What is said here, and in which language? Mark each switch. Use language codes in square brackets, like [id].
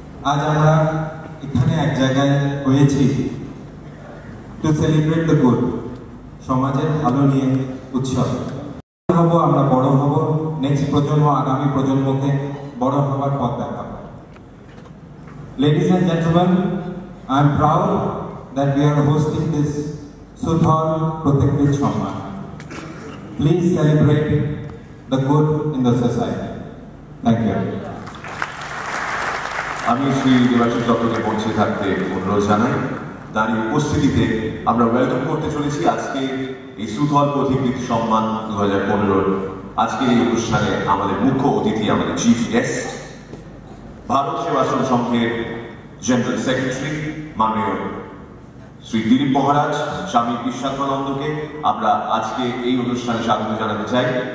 [bn] আজ আমরা এখানে এক জায়গায় হয়েছি [en] to celebrate the good, [bn] সমাজের ভালো নিয়ে উৎসব হব, আমরা বড় হব, নেক্সট প্রজন্ম আগামী প্রজন্মকে বড় হবার পথ দেখাবো। [en] Ladies and gentlemen, I am proud that we are hosting this Sudhol Pratikrit Samman. Please celebrate the good in the society. Thank you. [bn] আমি শ্রী দেবাশিস দত্তকে মঞ্চে থাকতে অনুরোধ জানাই। তার এই উপস্থিতিতে আমরা ওয়েলকাম করতে চলেছি আজকে এই সুধল পথিকৃত সম্মান 2015 আজকের এই অনুষ্ঠানে আমাদের মুখ্য অতিথি, আমাদের চিফ গেস্ট, ভারত সেবাশ্রম সংঘের জেনারেল সেক্রেটারি মাননীয় শ্রী দিলীপ মহারাজ, স্বামী বিশ্বাত্মানন্দকে আমরা আজকে এই অনুষ্ঠানে স্বাগত জানাতে চাই।